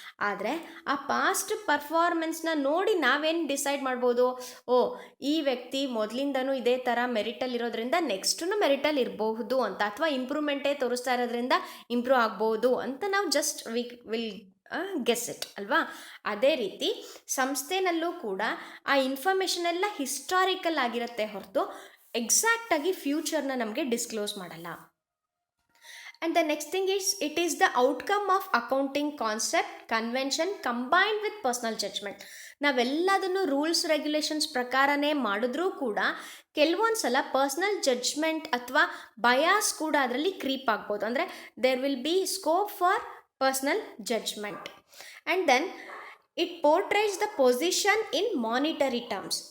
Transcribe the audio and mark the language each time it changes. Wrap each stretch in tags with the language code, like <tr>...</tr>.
<kn>ಆದರೆ ಆ ಪಾಸ್ಟ್ ಪರ್ಫಾರ್ಮೆನ್ಸ್ನ ನೋಡಿ ನಾವೇನು ಡಿಸೈಡ್ ಮಾಡ್ಬೋದು, ಓ ಈ ವ್ಯಕ್ತಿ ಮೊದಲಿಂದನೂ ಇದೇ ಥರ ಮೆರಿಟಲ್ಲಿ ಇರೋದ್ರಿಂದ ನೆಕ್ಸ್ಟೂ ಮೆರಿಟಲ್ಲಿ ಇರಬಹುದು ಅಂತ, ಅಥವಾ ಇಂಪ್ರೂವ್ಮೆಂಟೇ ತೋರಿಸ್ತಾ ಇರೋದ್ರಿಂದ ಇಂಪ್ರೂವ್ ಆಗ್ಬೋದು ಅಂತ ನಾವು</kn> <en>just will guess it</en> <kn>ಅಲ್ವಾ. ಅದೇ ರೀತಿ ಸಂಸ್ಥೆನಲ್ಲೂ ಕೂಡ ಆ ಇನ್ಫಾರ್ಮೇಷನ್ ಎಲ್ಲ ಹಿಸ್ಟಾರಿಕಲ್ ಆಗಿರುತ್ತೆ ಹೊರತು ಎಕ್ಸಾಕ್ಟಾಗಿ ಫ್ಯೂಚರ್ನ ನಮಗೆ ಡಿಸ್ಕ್ಲೋಸ್ ಮಾಡಲ್ಲ.</kn> <en>And the next thing is, it is the outcome of accounting concept, convention combined with personal judgment.</en> <kn>ನಾವೆಲ್ಲದನ್ನು rules regulations ಪ್ರಕಾರನೇ ಮಾಡಿದ್ರೂ ಕೂಡ ಕೆಲವೊಂದು ಸಲ ಪರ್ಸ್ನಲ್ ಜಡ್ಜ್ಮೆಂಟ್ ಅಥವಾ ಬಯಾಸ್ ಕೂಡ ಅದರಲ್ಲಿ ಕ್ರೀಪ್ ಆಗ್ಬೋದು.</kn> <en>ಅಂದರೆ there will be scope for personal judgement. And then it portrays the position in monetary terms.</en>